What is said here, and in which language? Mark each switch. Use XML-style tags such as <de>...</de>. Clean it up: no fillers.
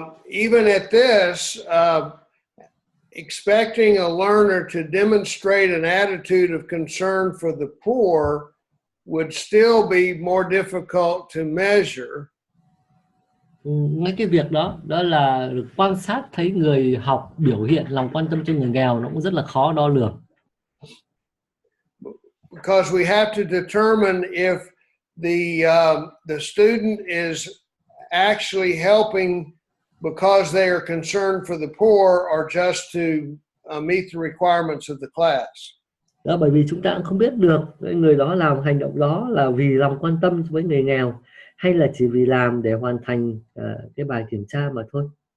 <en>Even at this, expecting a learner to demonstrate an attitude of concern for the poor would still be more difficult to measure.</en> <vi>Ngay cái việc đó là được quan sát thấy người học biểu hiện lòng quan tâm cho người nghèo, nó cũng rất là khó đo lường.</vi> <en>Because we have to determine if the student is actually helping because they are concerned for the poor or just to meet the requirements of the class.</en> <vi>Đó, bởi vì chúng ta cũng không biết được người đó làm hành động đó là vì lòng quan tâm với người nghèo hay là chỉ vì làm để hoàn thành cái bài kiểm tra mà thôi.</vi>